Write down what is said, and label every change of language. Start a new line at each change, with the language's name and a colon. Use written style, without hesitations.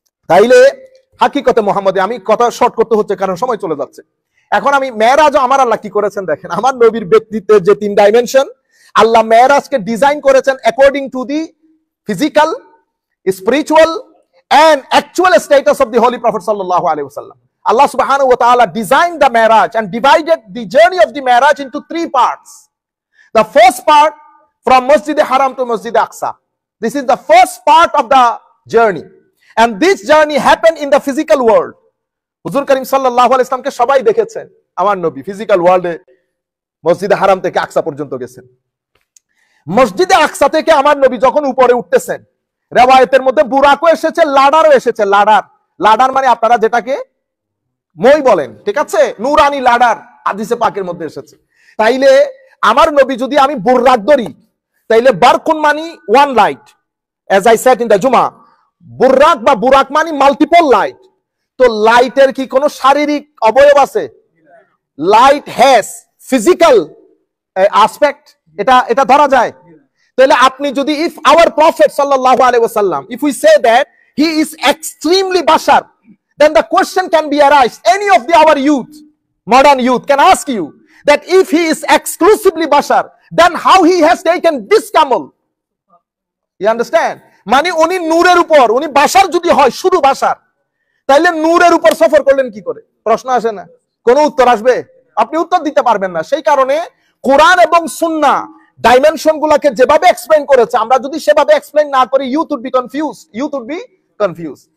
Bangla: তাইলে হাকিকতে মুহাম্মদে, আমি কথা শর্ট করতে হচ্ছে কারণ সময় চলে যাচ্ছে। এখন আমি মেরাজও আমার আল্লাহ কি করেছেন দেখেন। আমার নবীর ব্যক্তিত্বের যে 3 ডাইমেনশন, আল্লাহ মেরাজকে ডিজাইন করেছেন
English: According to the physical, spiritual and actual status of the Holy Prophet sallallahu alaihi wasallam. Allah subhanahu wa ta'ala designed the Mi'raj and divided the journey of the Mi'raj into 3 parts. The first part from Masjid Haram to Masjid Aqsa. This is the first part of the journey. And this journey happened in the physical world. Huzur Karim sallallahu alaihi wasallam ke
Bangla: সবাই দেখেছেন। আমার নবী physical ওয়ার্ল্ডে মসজিদ হারাম থেকে আকসা পর্যন্ত গেছেন। মসজিদে আকসা থেকে আমার নবী যখন উপরে উঠতেছেন, রেওয়ায়েতের মধ্যে বুরাকও এসেছে, লাডারও এসেছে। লাডার, লাডার মানে আপনারা যেটাকে মই বলেন, ঠিক আছে, নুরানি লাডার হাদিসে পাকের মধ্যে এসেছে। তাইলে আমার নবী যদি আমি বুরাক ধরি, তাইলে বারকুন মানে 1 light,
English: as I said in the
Bangla: জুমা, বুরাক বা বুরাক মানে মাল্টিপল লাইট। তো লাইটের কি কোনো শারীরিক অবয়ব আছে?
English: light has physical aspect,
Bangla: এটা ধরা যায়। তাহলে আপনি যদি
English: if our prophet sallallahu alaihi wasallam, if we say that he is extremely bashar, then the question can be arised. Any of our youth, modern youth can ask you that if he is exclusively bashar, then how he has taken this camel? You understand?
Bangla: মানে উনি নূরের উপর, উনি বাশার যদি হয় শুধু বাশার, তাহলে নূরের উপর সফর করলেন কি করে? প্রশ্ন আসে না? কোনো উত্তর আসবে? আপনি উত্তর দিতে পারবেন না। সেই কারণে কোরআন এবং সুন্নাহ ডাইমেনশন গুলাকে যেভাবে এক্সপ্লেইন করেছে, আমরা যদি সেভাবে এক্সপ্লেইন না করি,
English: Youth would be confuse.